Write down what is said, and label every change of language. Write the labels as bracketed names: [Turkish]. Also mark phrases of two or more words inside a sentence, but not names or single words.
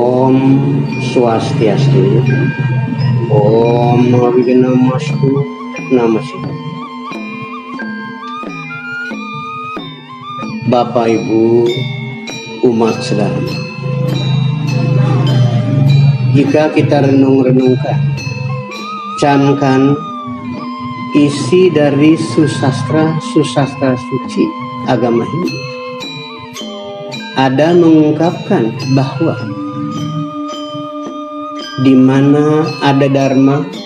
[Sanskrit] Om Swastiastu. Om Wignamasku Namaste. [Indonesian] Bapak Ibu umat sedaya, jika kita renung-renungkan, camkan isi dari susastra suci agama Hindu, ada mengungkapkan bahwa di mana ada dharma,